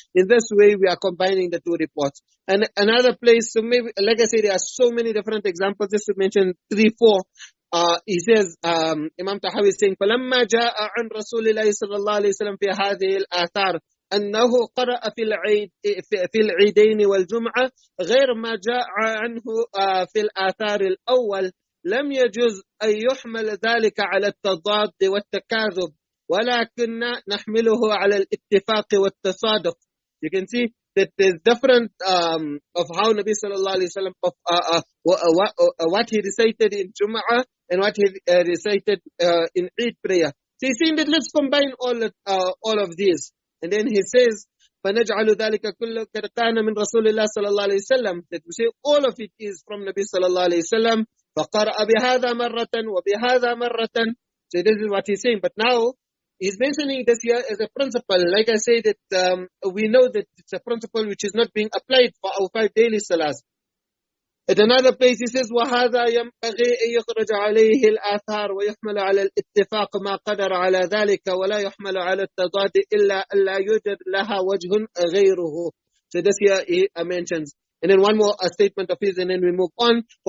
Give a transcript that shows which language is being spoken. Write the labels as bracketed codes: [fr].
[en] In this way we are combining the two reports. And another place, so maybe, like I said, there are so many different examples, just to mention 3-4. He says, Imam Tahawi is saying, [ar] فَلَمَّا جَاءَ عَنْ رَسُولِ اللَّهِ صَلَّى اللَّهُ عَلَيْهِ وسلم في هذه الآثار أنه قرأ في العيدين والجمعة غير ما جاء عنه في الآثار الأول، لم يجوز أن يحمل ذلك على التضاد والتكاذب، ولكن نحمله على الاتفاق والتصادق. [en] You can see that there's different of how Nabi sallallahu alaihi wasallam what he recited in Jum'ah and what he recited in Eid prayer. So he's saying that let's combine all of these. And then he says, [ar] فَنَجْعَلُ ذَلِكَ كُلُّ قَدْ كَانَ مِنْ رَسُولِ اللَّهِ صَلَى اللَّهُ عَلَيْهِ وسلم. [en] That we say all of it is from Nabi sallallahu alaihi wasallam. [ar] فَقَرَأَ بِهَذَا مَرَّةً وَبِهَذَا مَرَّةً. [en] So this is what he's saying. But now he's mentioning this here as a principle. Like I say, that we know that it's a principle which is not being applied for our 5 daily salahs. At another place he says, [ar] وَهَذَا يَنْبَغِي أَن يُخْرَجَ عَلَيْهِ الْآثَارُ وَيُحْمَلَ عَلَى الاتفاق مَا قَدَرَ عَلَى ذَلِكَ وَلَا يُحْمَلَ عَلى التضاد إِلَّا أَلَّا يُوجَدْ لَهَا وَجْهٌ غَيْرُهُ. [en] So this here he mentions. And then one more statement of his, and then we move on.